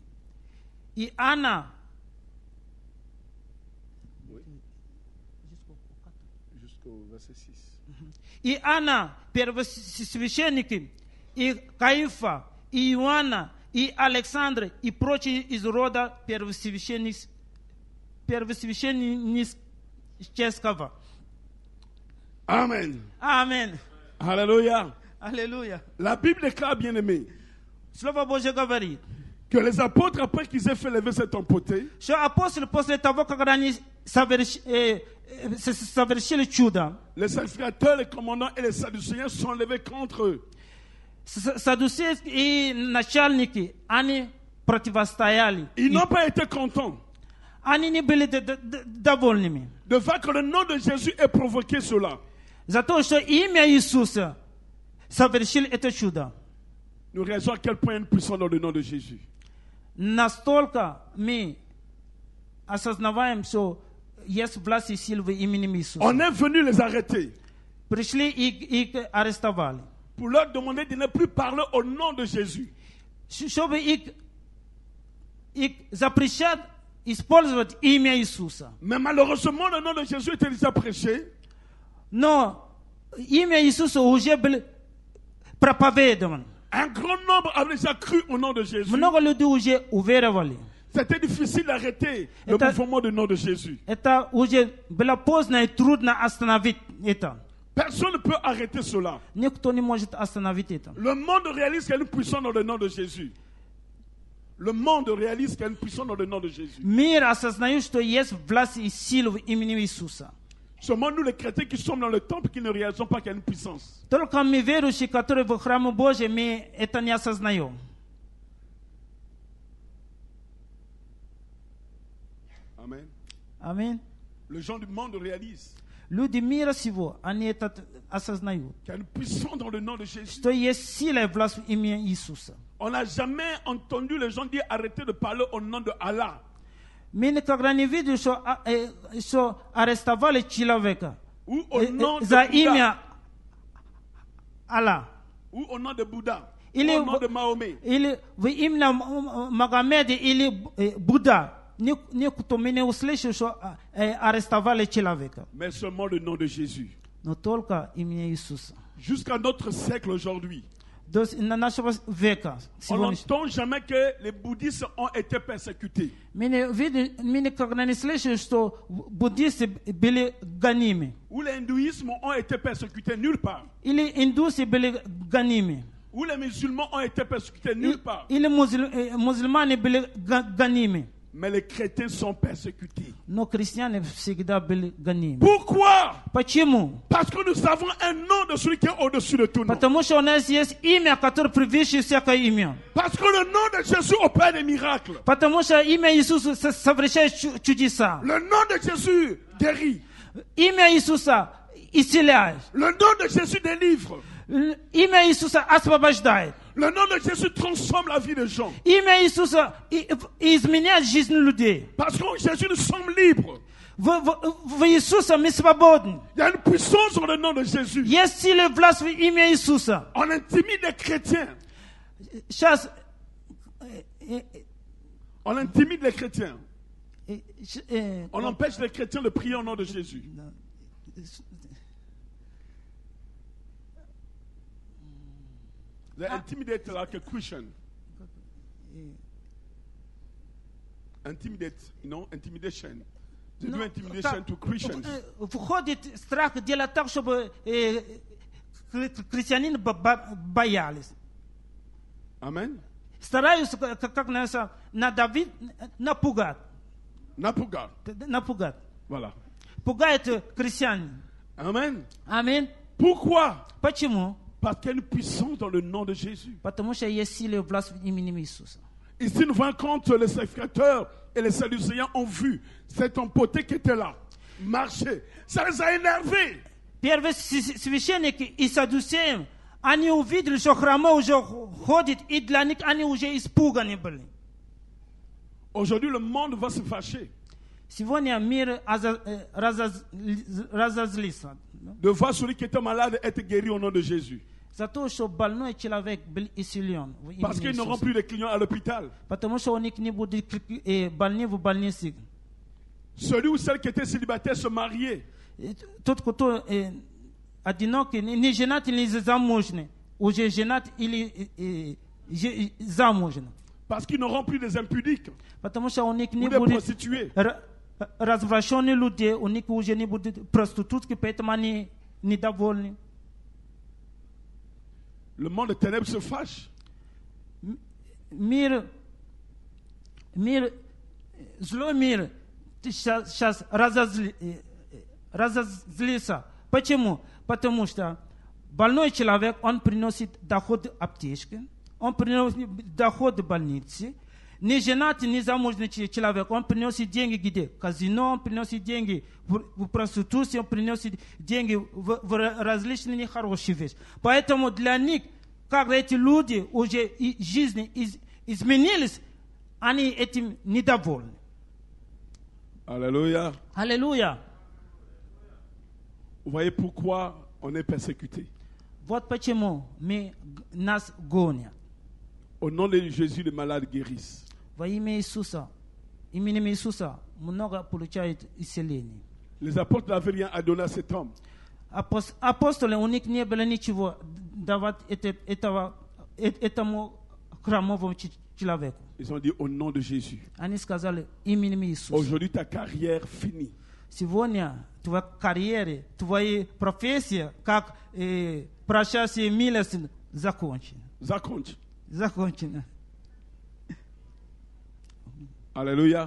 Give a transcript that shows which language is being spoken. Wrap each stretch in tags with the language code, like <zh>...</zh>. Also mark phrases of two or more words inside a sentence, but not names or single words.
<ru>И Анна, первосвященники, и Каифа, и Иоанна, и Александр, и прочие из рода первосвященнического.</ru> <fr>Amen.</fr> <ru>Аминь.</ru> <fr>Alléluia.</fr> <ru>Аллилуйя.</ru> <fr>La Bible déclare, bien aimé,</fr> <ru>Слово Божье говорит,</ru> <fr>que les apôtres, après qu'ils aient fait lever cette empotée,</fr> <ru>что апостолы после того, как они совершили чудо,</ru> <fr>les sacrificateurs, les commandants et les sadducéens sont levés contre eux.</fr> <ru>саддусеи и начальники, они противостояли.</ru> <fr>Ils n'ont pas été contents</fr> <ru>Они не были довольными.</ru> <fr>de voir que le nom de Jésus ait provoqué cela.</fr> <ru>За то, что имя Иисуса совершили это чудо.</ru> <fr>Nous réalisons à quel point il y a une puissance dans le nom de Jésus.</fr> <ru>Настолько мы осознаваем, что есть власть и сила в имени Иисуса.</ru> <fr>On est venu les arrêter</fr> <ru>Пришли и их арестовали.</ru> <fr>pour leur demander de ne plus parler au nom de Jésus.</fr> <ru>Чтобы их запрещать использовать имя Иисуса.</ru> <fr>Mais malheureusement, le nom de Jésus était déjà prêché.</fr> <ru>Но имя Иисуса уже было проповедовано.</ru> <fr>Un grand nombre avait déjà cru au nom de Jésus.</fr> <ru>Много людей уже уверовали.</ru> <fr>C'était difficile d'arrêter le</fr> <ru>Это-</ru> <fr>mouvement du nom de Jésus.</fr> <ru>Это уже было поздно и трудно остановить это.</ru> <fr>Personne ne peut arrêter cela.</fr> <ru>Никто не может остановить это.</ru> <fr>Le monde réalise qu'il y a une puissance dans le nom de Jésus. Le monde réalise qu'il y a une puissance dans le nom de Jésus.</fr> <ru>Мир осознает, что есть власть и сила в имени Иисуса.</ru> <fr>Seulement nous, les chrétiens qui sommes dans le temple, qui ne réalisons pas qu'il y a une puissance.</fr> <ru>Только мы, верующие, которые в храме Божьем, мы это не осознаем.</ru> <fr>Amen.</fr> <ru>Аминь.</ru> <fr>Les gens du monde réalisent</fr> <ru>Люди мира сего, они это осознают.</ru> <fr>qu'il y a une puissance dans le nom de Jésus.</fr> <ru>Что есть сила и власть в имени Иисуса.</ru> <fr>On n'a jamais entendu les gens dire arrêtez de parler au nom de Allah.</fr> <ru>Мы никогда не видели, что арестовали человека</ru> <fr>Ou au nom de</fr> <ru>за</ru> <fr>Bouddha.</fr> <ru>имя Аллах.</ru> <fr>Ou au nom de Bouddha.</fr> <ru>Или</ru> <fr>Ou au nom de Mahomet.</fr> <ru>или в имя Магомеда или Будда. Никто не услышал, что арестовали человека.</ru> <fr>Mais seulement le nom de Jésus.</fr> <ru>Но только имя Иисуса.</ru> <fr>Jusqu'à notre siècle aujourd'hui,</fr> <ru>До нашего века.</ru> <fr>on n'entend jamais que les bouddhistes ont été persécutés.</fr> <ru>Мы никогда не слышали, что буддисты были гонимы.</ru> <fr>Ou les hindouismes ont été persécutés nulle part.</fr> <ru>Или индусы были гонимы.</ru> <fr>Ou les musulmans ont été persécutés nulle part.</fr> <ru>Или мусульмане были гонимы.</ru> <fr>Mais les chrétiens sont persécutés.</fr> <ru>Но христиане всегда были гонимы.</ru> <fr>Pourquoi?</fr> <ru>Почему?</ru> <fr>Parce que nous avons un nom de celui qui est au-dessus de tout nom.</fr> <ru>Потому что у нас есть имя, которое превыше всякое имя.</ru> <fr>Parce que le nom de Jésus opère des miracles.</fr> <ru>Потому что имя Иисуса совершает чудеса.</ru> <fr>Le nom de Jésus guérit.</fr> <ru>Имя Иисуса исцеляет.</ru> <fr>Le nom de Jésus délivre.</fr> <ru>Имя Иисуса освобождает.</ru> <fr>Le nom de Jésus transforme la vie des gens.</fr> <ru>Имя Иисуса изменяет жизнь людей.</ru> <fr>Parce qu'en Jésus, nous sommes libres.</fr> <ru>В Иисуса мы свободны.</ru> <fr>Il y a une puissance dans le nom de Jésus.</fr> <ru>Есть сила власть в имя Иисуса.</ru> <fr>On intimide les chrétiens.</fr> <ru>Сейчас</ru> <fr>On intimide les chrétiens. On empêche les chrétiens de prier au nom de Jésus.</fr> <en>They intimidate like a Christian. Intimidate, intimidation. They do intimidation to Christians.</en> <ru>Входит страх делать так, чтобы христианин боялись.</ru> <fr>Amen.</fr> <ru>Стараются, как надавить, напугать. Напугать.</ru> <fr>Voilà.</fr> <ru>Пугает христиан.</ru> <fr>Amen.</fr> <ru>Аминь.</ru> <fr>Pourquoi?</fr> <ru>Почему?</ru> <fr>Parce qu'il y a une puissance dans le nom de Jésus. Потому что есть сила власть в имени Иисуса. Ici, nous voyons quand les sacrificateurs et les sadducéens ont vu cet homme poté qui était là, marcher. Ça les a énervés.</fr> <ru>Первые священники и саддусеи, они увидели, что храма уже ходит, и для них они уже испуганы были.</ru> <fr>Aujourd'hui, le monde va se fâcher.</fr> <ru>Сегодня мир разозлился.</ru> <fr>De voir celui qui était malade être guéri au nom de Jésus.</fr> <ru>За то, что больной человек был исцелен.</ru> <fr>Parce qu'ils n'auront plus de clients à l'hôpital.</fr> <ru>Потому что у них не будет больных в больнице.</ru> <fr>Celui ou celle qui était célibataire se mariait.</fr> <ru>Тот, кто одинокий, не женат или замужний, уже женат или замужний.</ru> <fr>Parce qu'ils n'auront plus des impudiques.</fr> <ru>Потому что у них не</ru> <fr>Ou des</fr> <ru>будет</ru> <fr>prostituées.</fr> <ru>развращенных людей, у них уже не будет проститутки, поэтому они недовольны.</ru> <fr>Le monde des ténèbres se fâche.</fr> <ru>Злой мир сейчас разозлился. Почему? Потому что больной человек, он приносит доход аптечки, он приносит доход больницы. Не женатый, не замужний человек, он приносит деньги где? Казино, он приносит деньги в проституцию, он приносит деньги в различные нехорошие вещи. Поэтому для них, как эти люди уже жизни изменились, они этим недовольны.</ru> <fr>Alléluia.</fr> <ru>Аллилуйя.</ru> <fr>Vous voyez pourquoi on est persécuté.</fr> <ru>Вот почему нас гонят.</ru> <fr>Au nom de Jésus, les malades guérissent.</fr> <ru>Во имя Иисуса, именем Иисуса много получают исцеление.</ru> <fr>Les apôtres n'avaient rien à donner à cet homme.</fr> <ru>Апостолы, у них не было ничего давать этому храмовому человеку.</ru> <fr>Ils ont dit au nom de Jésus.</fr> <ru>Они сказали именем Иисуса.</ru> <fr>Aujourd'hui, ta carrière finit.</fr> <ru>Сегодня твоя карьера, твоя профессия, как прощающая милость, закончена. Закончена.</ru> <fr>Alléluia.</fr>